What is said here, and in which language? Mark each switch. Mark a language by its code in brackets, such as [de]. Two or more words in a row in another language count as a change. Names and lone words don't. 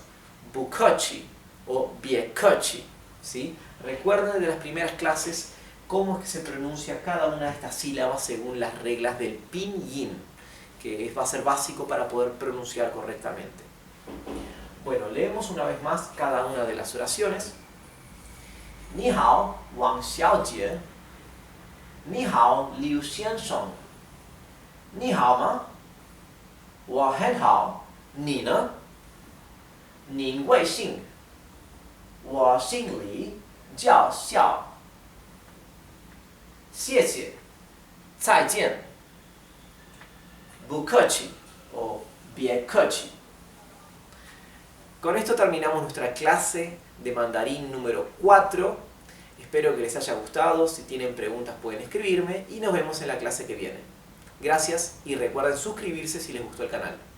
[zh] Bukachi o biekachi, ¿sí? [es] Recuerden de las primeras clases cómo es que se pronuncia cada una de estas sílabas según las reglas del pinyin, que va a ser básico para poder pronunciar correctamente. Bueno, leemos una vez más cada una de las oraciones. [zh] 你好，王小姐. 你好，刘先生。你好吗? 我很好，你呢？您贵姓？我姓李，叫肖。谢谢，再见，不客气 [es] o bien [zh] 客气. [es] Con esto terminamos nuestra clase de mandarín número 4. Espero que les haya gustado. Si tienen preguntas pueden escribirme y nos vemos en la clase que viene. Gracias y recuerden suscribirse si les gustó el canal.